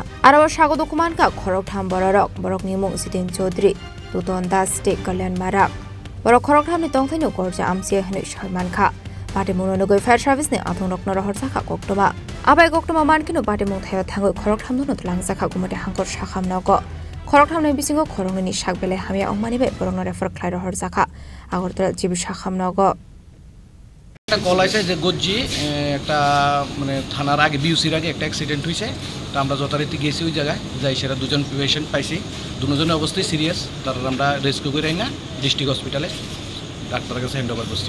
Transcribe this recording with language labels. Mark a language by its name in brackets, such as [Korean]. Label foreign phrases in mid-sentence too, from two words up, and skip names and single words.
[Kok Borok] Aro Sago dukho manka Khoroktham Borok ni mung Sitin Chaudhary Tuton Das Te Kalyan Marak Borok Khoroktham ni tongthaino Gorja amsia hne soimankha Patimung no goi [English] fire service [Kok Borok] ni athong rokno horsakha Koktoma Abai Koktoma mankino Patimung thayo thangoi Khoroktham no langjakha gumate hangkor sakhamnago Khoroktham ni bisingo Khorokni sakbele hamia ongmani bai Borok no refer khlaira horsakha Agortala jibi sakhamnago [Bangla] একটা কল আছে যে গজ্জি একটা মানে থানার আগে বিউসির আগে একটা অ্যাক্সিডেন্ট হয়েছে তো আমরা যথারীতি গেছি ওই জায়গায় যাই সেটা দুজন পেশেন্ট পাইছি দুজনের অবস্থায় সিরিয়াস তারপর আমরা রেস্কিউ করে না [English] district hospital [Bangla] ডাক্তারের কাছে [English] hand over [Bangla] করছি